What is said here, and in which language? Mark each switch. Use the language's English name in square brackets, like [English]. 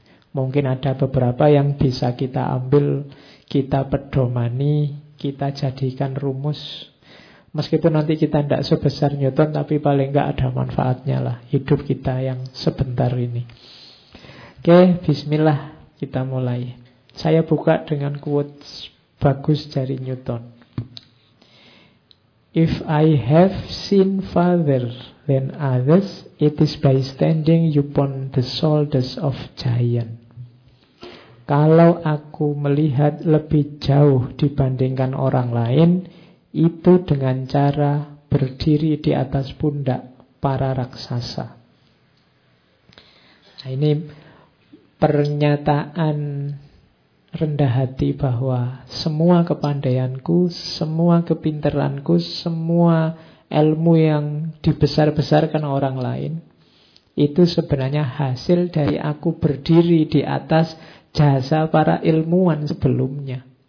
[Indonesian] Mungkin ada beberapa yang bisa kita ambil, kita pedomani, kita jadikan rumus. Meskipun nanti kita tidak sebesar Newton, tapi paling enggak ada manfaatnya lah hidup kita yang sebentar ini. Oke, bismillah kita mulai. Saya buka dengan quotes bagus dari Newton. [English] If I have seen farther than others, it is by standing upon the shoulders of giants. [Indonesian] Kalau aku melihat lebih jauh dibandingkan orang lain, itu dengan cara berdiri di atas pundak para raksasa. Nah, ini pernyataan rendah hati bahwa semua kepandaianku, semua kepinteranku, semua ilmu yang dibesar-besarkan orang lain, itu sebenarnya hasil dari aku berdiri di atas jasa para ilmuwan sebelumnya.